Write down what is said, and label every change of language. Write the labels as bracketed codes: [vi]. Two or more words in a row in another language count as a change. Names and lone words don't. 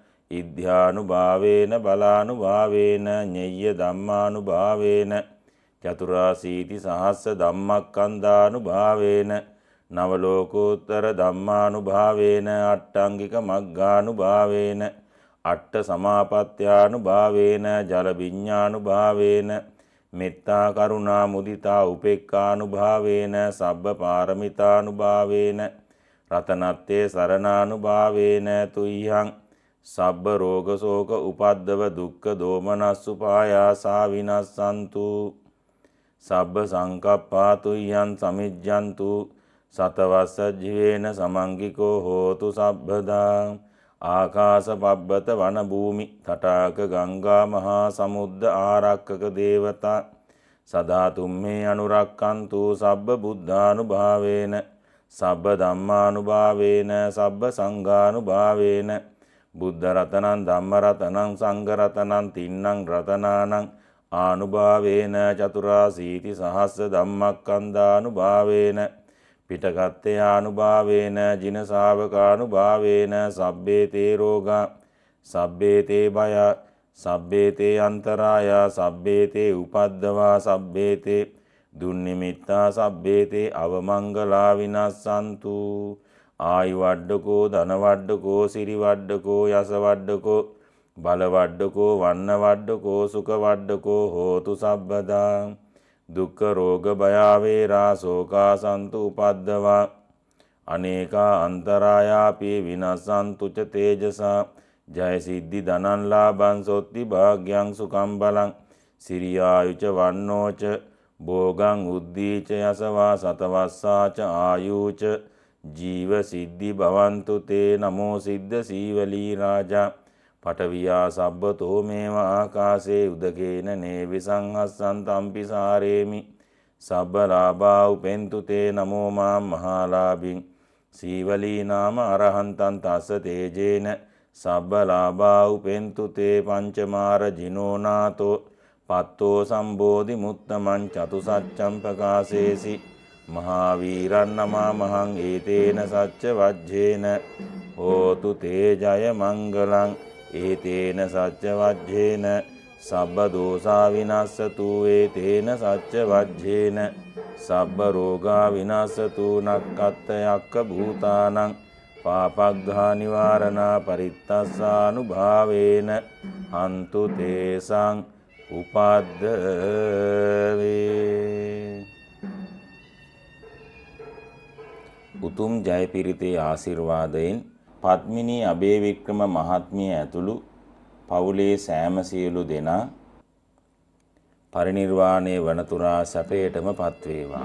[pi] ඉද්ධානුභාවේන බලානුභාවේන ඤෙය්‍ය ධම්මානුභාවේන චතුරාසීති සහස්ස ධම්මක්ඛන්ධානුභාවේන නවලෝකෝත්තර ධම්මානුභාවේන අට්ඨංගික මග්ගානුභාවේන අට්ඨ සමාපත්ත්‍යානුභාවේන ජල විඤ්ඤානුභාවේන මෙත්තා කරුණා මුදිතා උපේක්ඛානුභාවේන සබ්බ පාරමිතානුභාවේන රතනත්තේ සරණානුභාවේන තුය්‍යං සබ්බ රෝග ශෝක උපද්දව දුක්ඛ දෝමනස්සුපායාසා විනස්සන්තු සබ්බ සංකප්පා තුය්‍යං සමිජ්ජන්තු සතවස්ස ජීවේන සමංගිකෝ හෝතු සබ්බදා ආකාශ පබ්බත වන භූමි තටාක ගංගා මහා සමුද්ද ආරක්කක දේවතා සදා තුම්මේ අනුරක්කන්තු සබ්බ බුද්ධානුභාවේන සබ්බ ධම්මානුභාවේන සබ්බ සංඝානුභාවේන බුද්ධ රතනං ධම්ම රතනං සංඝ රතනං තින්නං රතනානං ආනුභාවේන චතුරාසීති සහස්ස ධම්මක්ඛන්ධානුභාවේන පිටකත්තේ ආනුභාවේන ජින ශාවකානුභාවේන සබ්බේ තේ රෝගා සබ්බේ තේ භය සබ්බේ තේ අන්තරාය සබ්බේ තේ උපද්දවා සබ්බේ තේ දුන්නිමිත්තා සබ්බේ තේ අවමංගලා විනස්සන්තු ආයු වඩ්ඩකෝ ධන වඩ්ඩකෝ සිරි වඩ්ඩකෝ යස වඩ්ඩකෝ බල වඩ්ඩකෝ වන්න වඩ්ඩකෝ සුඛ වඩ්ඩකෝ හෝතු සබ්බදා දුක්ඛ රෝග භය වේරා ශෝකා සන්තු උපද්දවා අනේකා අන්තරායාපි විනස්සන්තු ච තේජසා ජය සිද්ධි ධනං ලාභං සොත්ති භාග්‍යං සුඛං බලං සිරියායුච වන්නෝච භෝගං උද්දීච යසවා සතවස්සාච ආයුච ජීව සිද්ධි භවන්තු තේ නමෝ සිද්ධ සීවලී රාජා පඨවියා සබ්බතෝ මේව ආකාසේ උදකේන නේවිසංහස්සං තම්පි සාරේමි සබ්බ ලාභා උපෙන්තු තේ නමෝ මා මහාලාභින් සීවලී නාම අරහන්තං තස්ස තේජේන සබ්බ ලාභා උපෙන්තු තේ පංචමාර ජිනෝනාතෝ පත්තෝ සම්බෝධි මුත්තමං චතුසච්ඡං ප්‍රකාශේසි මහාවීරං නමා මහං ඒතේන සච්ච වජ්ජේන හෝතු තේ ජය මංගලං ඒතේන සච්ච වජ්ජේන සබ්බ දෝසා විනස්සතු ඒතේන සච්ච වජ්ජේන සබ්බ රෝගා විනස්සතු නක්කත්ත යක්ක භූතානං පාපග්ඝා නිවාරණා පරිත්තස්සානුභාවේන හන්තු තේසං උපද්දවේ. [si] උතුම් ජයපිරිතේ ආශිර්වාදයෙන් පද්මිනී අබේවික්‍රම මහත්මිය ඇතුළු පවුලේ සෑම සියලු දෙනා පරිනිර්වාණය වනතුරා සැපයටම පත්වේවා.